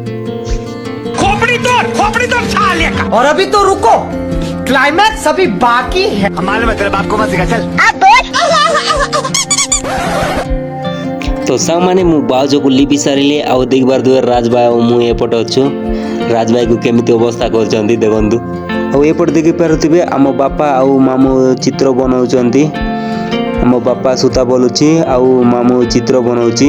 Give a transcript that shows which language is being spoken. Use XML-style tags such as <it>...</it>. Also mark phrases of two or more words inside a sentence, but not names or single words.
<hi>खोपड़ी तोड़ साले का। और अभी तो रुको, क्लाइमैक्स अभी बाकी है। मालूम है तेरे बाप को मत सिखा, चल।</hi> <or>तो साଙ୍ଗମାନେ ମୁଁ ଭାଉଜକୁ ଲିପି ସାରିଲି ଆଉ ଦେଖିପାରୁଥିବେ ରାଜଭାଇ ଆଉ ମୁଁ ଏପଟେ ଅଛୁ। ରାଜଭାଇକୁ କେମିତି ଅବସ୍ଥା କରିଛନ୍ତି ଦେଖନ୍ତୁ। ଆଉ ଏପଟେ ଦେଖିପାରୁଥିବେ ଆମ ବାପା ଆଉ ମାମୁଁ ଚିତ୍ର ବନାଉଛନ୍ତି। ଆମ ବାପା ସୂତା ବୋଲୁଛି ଆଉ ମାମୁଁ ଚିତ୍ର ବନାଉଛି।</or>